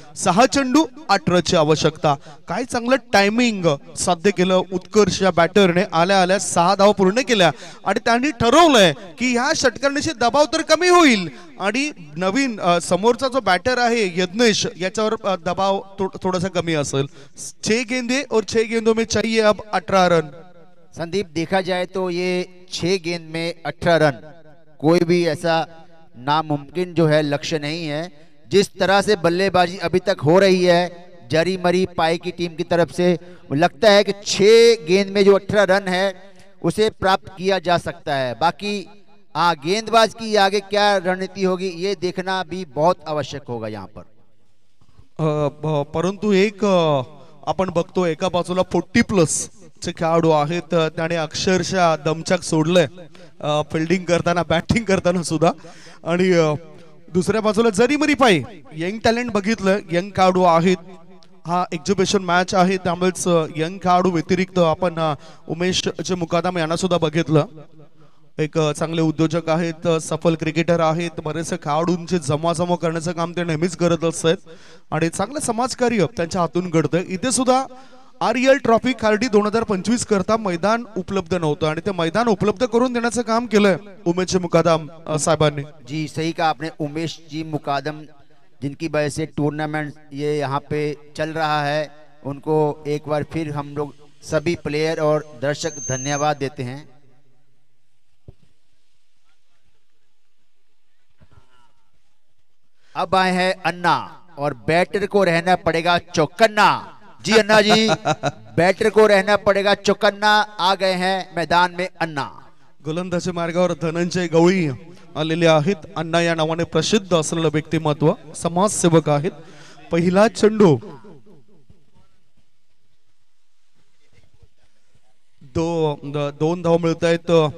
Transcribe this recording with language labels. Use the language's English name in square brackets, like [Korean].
[Marathi] 6 चेंडू 18 ची आवश्यकता. काय चांगलं टायमिंग साध्य केलं उत्कर्ष या बॅटरने. आल्या आल्या 6 धावा पूर्ण केल्या आणि त्यांनी ठरवलंय की ह्या षटकांची दबाव तर कमी होईल आणि नवीन समोरचा जो बॅटर आहे यज्ञेश याच्यावर दबाव थोडासा कमी असेल. [Hindi] 6 गेंदे और 6 गेंदों में चाहिए अब 18 रन. संदीप, देखा जाए तो ये 6 गेंद में 18 रन कोई भी ऐसा नामुमकिन जो है लक्ष्य नहीं है. जिस तरह से बल्लेबाजी अभी तक हो रही है जरी मरी पाई की टीम की तरफ से, लगता है कि 6 गेंद में जो 18 रन है उसे प्राप्त किया जा सकता है. बाकी गेंदबाज की आगे क्या रणनीति होगी ये देखना भी बहुत आवश्यक होगा यहाँ पर. [Marathi] परंतु एक आपण बघतो एका बाजूला 40+ चे खेळाडू आहेत. त्याने अक्षरशः दमछाक सोडलंय फिल्डिंग करताना बॅटिंग करताना सुद्धा. आणि दुसऱ्या बाजूला जरी मरी पाय यंग टॅलेंट बघितलं. यंग खेळाडू आहेत. हा एक्झिबिशन मॅच आहे त्यामुळेच यंग खेळाडू व्यतिरिक्त आपण उमेश चे मुकादम यांना सुद्धा बघितलं. एक चांगले उद्योजक आहेत, सफल क्रिकेटर आहेत. बरेचसे खेळाडूंचे जमाजमा करण्याचं काम ते नेहमीच करत असतात आणि चांगलं समाजकार्य त्यांच्या हातून घडतं. इथे सुद्धा REL ट्रॉफी खार्डी 2025 करता मैदान उपलब्ध नव्हतं आणि ते मैदान उपलब्ध करून देण्याचं काम केलंय उमेश मुकादम साहेबांनी. [Hindi] जी सही कहा आपने. उमेश जी मुकादम जिनकी वजह से टूर्नामेंट ये यहाँ पे चल रहा है, उनको एक बार फिर हम लोग सभी प्लेयर और दर्शक धन्यवाद देते हैं. अब आए हैं अन्ना और बैटर को रहना पड़ेगा चौकन्ना. जी अन्ना जी, बैटर को रहना पड़ेगा चौकन्ना. आ गए हैं मैदान में अन्ना. [Marathi] गोलंदाजी मार्गावर धनंजय गवळी आलेले आहेत. अण्णा या नावाने प्रसिद्ध असलेलं व्यक्तिमत्व, समाजसेवक आहेत. पहिला चेंडू दोन धाव मिळत आहेत.